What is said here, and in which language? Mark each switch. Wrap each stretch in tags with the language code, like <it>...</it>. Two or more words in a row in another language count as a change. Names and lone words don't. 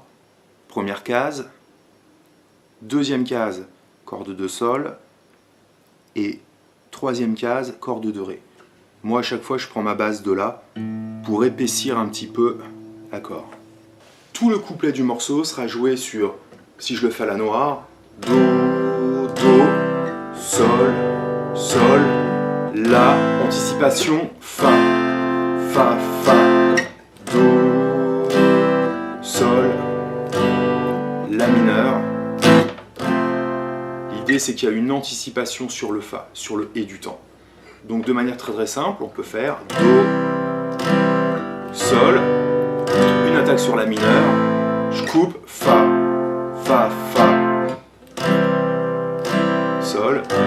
<fr>Première case, deuxième case, corde de Sol, et troisième case, corde de Ré. Moi, à chaque fois, je prends ma base de La pour épaissir un petit peu l'accord. Tout le couplet du morceau sera joué sur, si je le fais à la noire, Do, Do, Sol, Sol, La, anticipation, Fa, Fa, Fa, Do, Sol, La mineur. L'idée c'est qu'il y a une anticipation sur le Fa, sur le Et du temps. Donc de manière très simple, on peut faire Do, Sol, une attaque sur La mineur, je coupe, Fa, Fa, Fa, Sol.</fr>